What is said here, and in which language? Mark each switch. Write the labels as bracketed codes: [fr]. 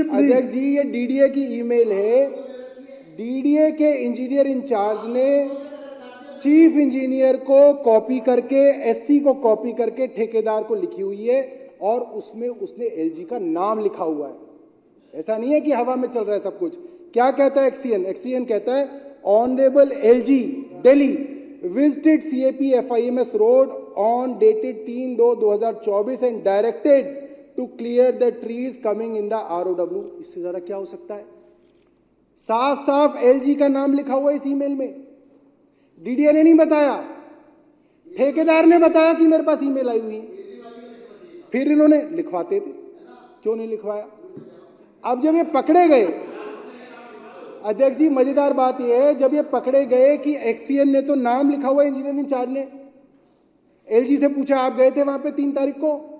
[hi] अध्यक्ष जी, ये डीडीए की ईमेल है। डीडीए के इंजीनियर इंचार्ज ने चीफ इंजीनियर को कॉपी करके, एससी को कॉपी करके ठेकेदार को लिखी हुई है और उसमें उसने एलजी का नाम लिखा हुआ है। ऐसा नहीं है कि हवा में चल रहा है सब कुछ। क्या कहता है एक्सीएन? एक्सीएन कहता है [en] Honourable LG Delhi visited CAP FIMS road on dated 3/2/2024 and directed to clear the trees coming in the ROW। [hi] इससे ज्यादा क्या हो सकता है? साफ साफ एलजी का नाम लिखा हुआ है इस ईमेल में। डीडीए ने नहीं बताया, ठेकेदार ने बताया कि मेरे पास ईमेल आई हुई है। फिर इन्होंने लिखवाते थे, क्यों नहीं लिखवाया? अब जब ये पकड़े गए, अध्यक्ष जी मजेदार बात यह है, जब ये पकड़े गए कि एक्सीएन ने तो नाम लिखा हुआ इंजीनियर इंचार्ज ने, एलजी से पूछा आप गए थे वहां पे 3 तारीख को?